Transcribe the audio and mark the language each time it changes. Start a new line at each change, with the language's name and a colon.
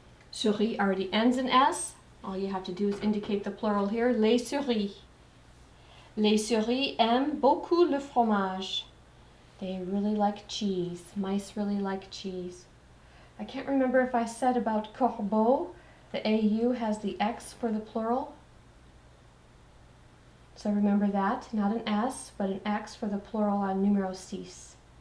English: Souris already ends in S. All you have to do is indicate the plural here.
French: Les souris. Les souris aiment beaucoup le fromage.
English: They really like cheese. Mice really like cheese. I can't remember if I said about corbeau, the AU has the X for the plural. So remember that, not an S, but an X for the plural on numéro 6.